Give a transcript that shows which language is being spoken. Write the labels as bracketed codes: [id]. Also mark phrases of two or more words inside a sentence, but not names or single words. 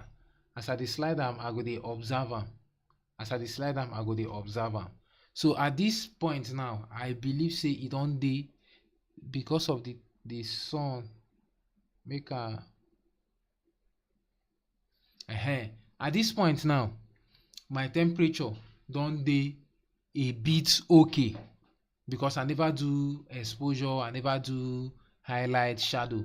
[pcm] As I dey slide am, I go dey observe am. As I dey slide am, I go dey observe am. So at this point now, I believe say e don dey, because of the sun. Make a at this point now, my temperature don dey a bit okay, because I never do exposure, I never do highlight, shadow.